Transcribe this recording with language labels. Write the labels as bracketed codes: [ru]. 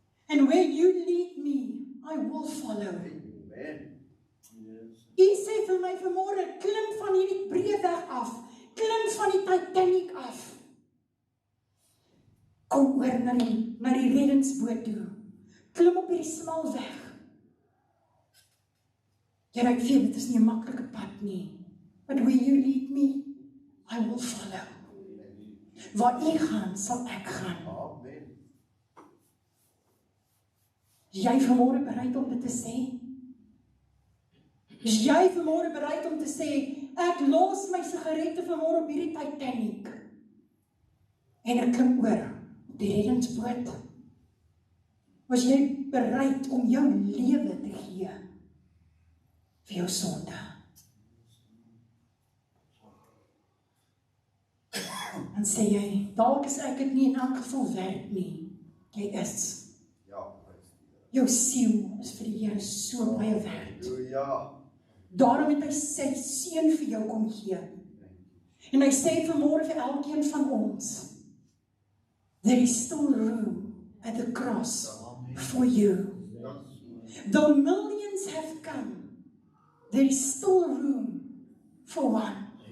[en] And where you lead me, I will follow. [af] U sê vir my vanmôre, klim van hierdie breë weg af, klim van die Titanic af. Kom oor na die reddingsboot toe. Klim op hierdie smal weg. Here, ek weet, dit is nie 'n maklike pad nie. [en] But where you lead me, I will follow. [af] Waar U gaan, sal ek gaan. Is jy vanmôre bereid om dit te sê? Is jy vanmôre bereid om te sê, ek los my sigarette vanmôre op hierdie Titanic en ek klim oor op die reddingsboot? Was jy bereid om jou lewe te gee vir jou sonde? En sê jy, dalk is ek dit nie in elk geval werd nie. Jy is. Jou siel is vir die Here so baie werd. Daarom het hy sy seun vir jou kom gee. En hy sê vanmôre vir elkeen van ons, [en] there is still room at the cross for you. Though millions have come, there is still room for one.